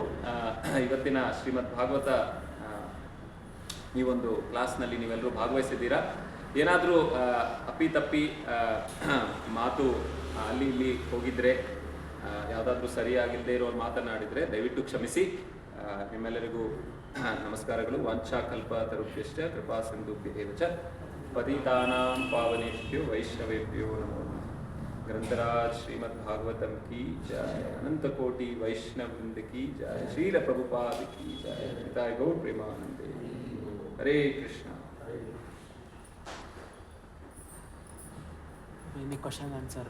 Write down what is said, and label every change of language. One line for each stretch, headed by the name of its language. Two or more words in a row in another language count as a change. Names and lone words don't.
Kannada: ಇವತ್ತಿನ ಶ್ರೀಮದ್ ಭಾಗವತ ಈ ಒಂದು ಕ್ಲಾಸ್ನಲ್ಲಿ ನೀವೆಲ್ಲರೂ ಭಾಗವಹಿಸಿದ್ದೀರಾ. ಏನಾದರೂ ಅಪ್ಪಿತಪ್ಪಿ ಮಾತು ಅಲ್ಲಿ ಇಲ್ಲಿ ಹೋಗಿದ್ರೆ, ಯಾವುದಾದ್ರೂ ಸರಿಯಾಗಿಲ್ಲದೆ ಇರೋ ಮಾತನಾಡಿದರೆ ದಯವಿಟ್ಟು ಕ್ಷಮಿಸಿ. ನಿಮ್ಮೆಲ್ಲರಿಗೂ ನಮಸ್ಕಾರಗಳು.
Sanskrit: ವಾಂಛಾ ಕಲ್ಪ ತರುಭ್ಯಶ್ಚ ಕೃಪಾ ಸಿಂಧುಭ್ಯೇವ ಚ ಪತಿತಾನಾಂ ಪಾವನೇಭ್ಯೋ ವೈಷ್ಣವೇಭ್ಯೋ ನಮೋ ನಮಃ.
Kannada: ಗ್ರಂಥರಾಜ್ ಶ್ರೀಮದ್ ಭಾಗವತಂ
Hindi: की जय.
Kannada: ಅನಂತ ಕೋಟಿ ವೈಷ್ಣವೃಂದ
Hindi: की जय.
Kannada: ಶ್ರೀಲ ಪ್ರಭುಪಾದ
Hindi: की जय.
Sanskrit: ಹಿತಾಯ ಗೌರ ಪ್ರೇಮಾನಂದೇ. ಹರೇ ಕೃಷ್ಣ.
English: question answer.